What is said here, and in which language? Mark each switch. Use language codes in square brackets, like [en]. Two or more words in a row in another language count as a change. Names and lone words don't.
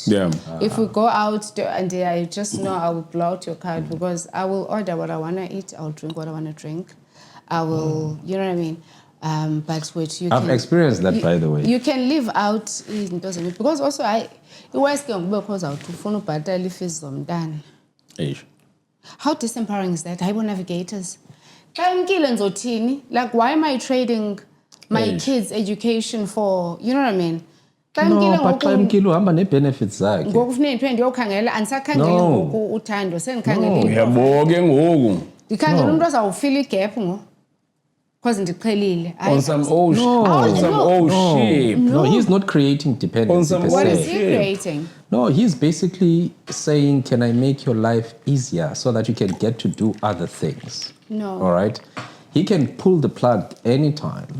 [en] If we go out and I just know I will blow out your card because I will order what I want to eat. I'll drink what I want to drink. I will, you know what I mean? But which you I've experienced that, by the way. You can live out, because also because [xh] ufuna ubhatala i-fees zomntana. [en] How disempowering is that? Highway navigators. Like, why am I trading my kids' education for, you know what I mean? No, but [xh] xa emkile uhamba nee-benefits zakhe. Ngoku kufuneka ndiphe ndiyokhangela, andisakhangeli ngoku uthando, sendikhangela uyabo ke ngoku. Ndikhangela umntu ozawufila igap ngoku. Because ndiqhelile. [en] On some old shit. No, he's not creating dependency. What is he creating? No, he's basically saying, can I make your life easier so that you can get to do other things? No. All right? He can pull the plug anytime.